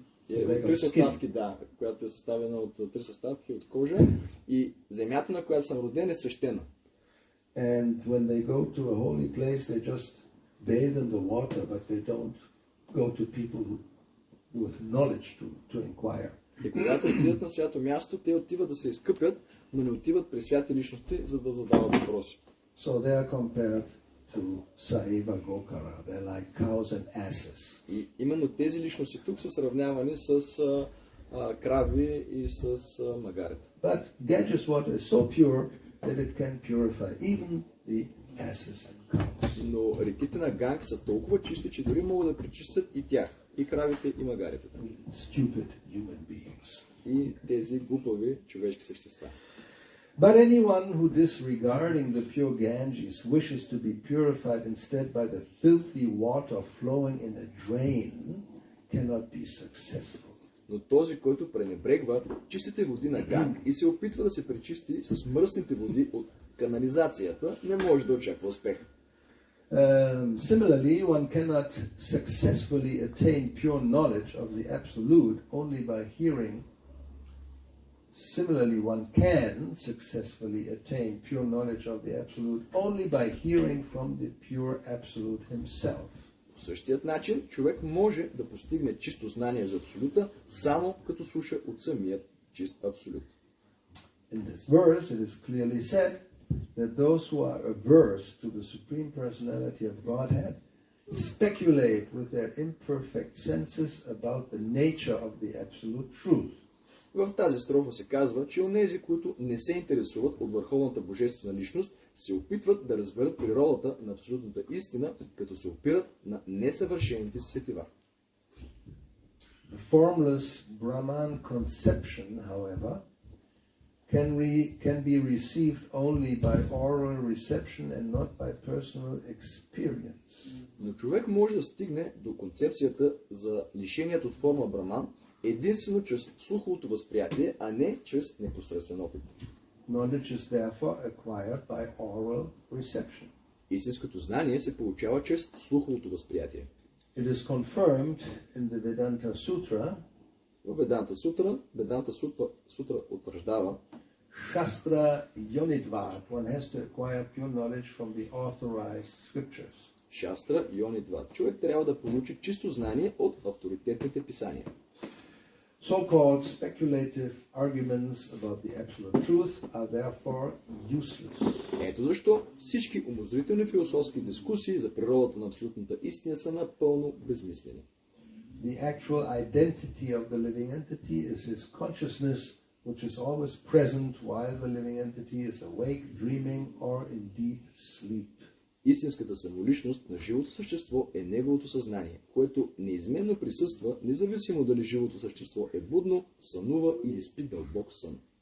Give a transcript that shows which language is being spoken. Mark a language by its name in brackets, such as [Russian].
[Bulgarian] От 3 съставки, да, която е съставена от 3 съставки от кожа, и земята, на която съм роден, е свещена. [English] And when they go to a holy place, they just bathe in the water, but they don't go to people with knowledge to inquire. [Bulgarian] И когато отидат на свято място, те отиват да се изкъпят, но не отиват при святи личности, за да задават въпроси. [English] So they are compared to Saiva Gokara. They're like cows and asses. [Bulgarian] И именно тези личности тук са сравнявани с крави и с магарета. [English] But Ganges water is so pure that it can purify even the asses and cows. [Bulgarian] Но реките на Ганг са толкова чисти, че дори могат да пречистят и тях, и кравите, и магаретата. [English] Stupid human beings. [Bulgarian] И тези глупави човешки същества. [English] But anyone who, disregarding the pure Ganges, wishes to be purified instead by the filthy water flowing in a drain cannot be successful. [Bulgarian] Но този, който пренебрегва чистите води на Ганг и се опитва да се пречисти с мръсните води от канализацията, не може да очаква успех. [English] Similarly, one cannot successfully attain pure knowledge of the Absolute only by hearing. Similarly, one can successfully attain pure knowledge of the Absolute only by hearing from the pure Absolute himself. [Bulgarian] По същият начин, човек може да постигне чисто знание за Абсолюта, само като слуша от самият чист Абсолют. [English] In this verse, it is clearly said that those who are averse to the Supreme Personality of Godhead speculate with their imperfect senses about the nature of the Absolute Truth. [Bulgarian] В тази строфа се казва, че онези, които не се интересуват от върховната божествена личност, се опитват да разберат природата на абсолютната истина, като се опират на несъвършените си сетива. [English] The formless Brahman conception, however, can be received only by oral reception and not by personal experience. [Bulgarian] Но човек може да стигне до концепцията за лишението от форма Браман единствено чрез слуховото възприятие, а не чрез непосредствен опит. [English] Knowledge is therefore acquired by oral reception. [Bulgarian] Истинското знание се получава чрез слуховото възприятие. [English] It is confirmed in the Vedanta Sutra. [Bulgarian] В Веданта Сутра утвърждава, [Sanskrit] Shastra Yonidvat. [English] One has to acquire pure knowledge from the authorized scriptures. [Sanskrit] Шастра Йонидват. [Bulgarian] Човек трябва да получи чисто знание от авторитетните писания. [English] So-called speculative arguments about the absolute truth are therefore useless. [Bulgarian] Ето защо всички умозрителни философски дискусии за природата на абсолютната истина са напълно безмислени. [English] The actual identity of the living entity is his consciousness, which is always present while the living entity is awake, dreaming, or in deep sleep. [Bulgarian] Истинската самоличност на живото същество е неговото съзнание, което неизменно присъства, независимо дали живото същество е будно, сънува или спи дълбок сън.